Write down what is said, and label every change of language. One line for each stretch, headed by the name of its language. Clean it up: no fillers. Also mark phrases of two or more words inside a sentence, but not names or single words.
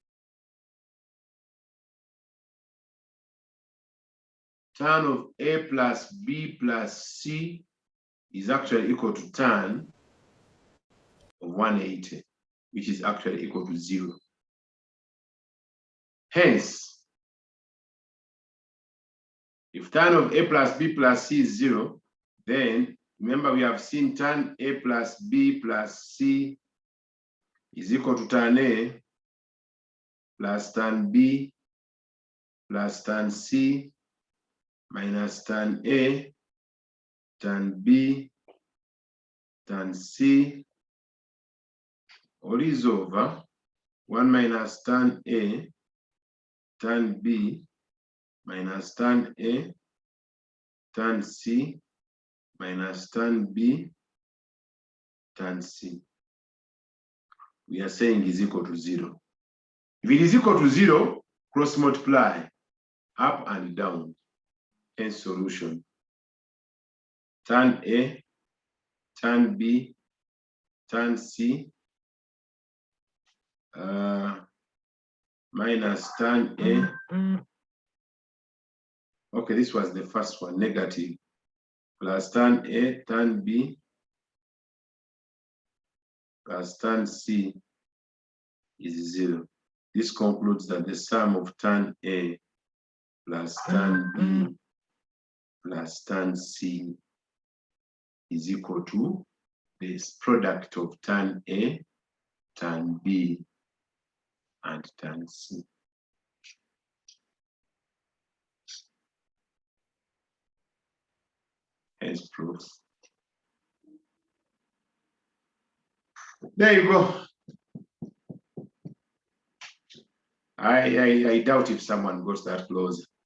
English: Tan of A plus B plus C is actually equal to tan of 180, which is actually equal to 0. Hence, if tan of A plus B plus C is 0, then remember we have seen tan A plus B plus C is equal to tan A plus tan B plus tan C minus tan A, tan B, tan C, all is over 1 minus tan A, tan B, minus tan A, tan C, minus tan B, tan C. We are saying is equal to 0. If it is equal to 0, cross multiply up and down. Hence solution. Tan A, tan B, tan C, minus tan A. Okay, this was the first one, negative, plus tan A, tan B, plus tan C is 0. This concludes that the sum of tan A plus tan B plus tan C is equal to this product of tan A, tan B, and tan C. Hence proof. There you go. I doubt if someone goes that close.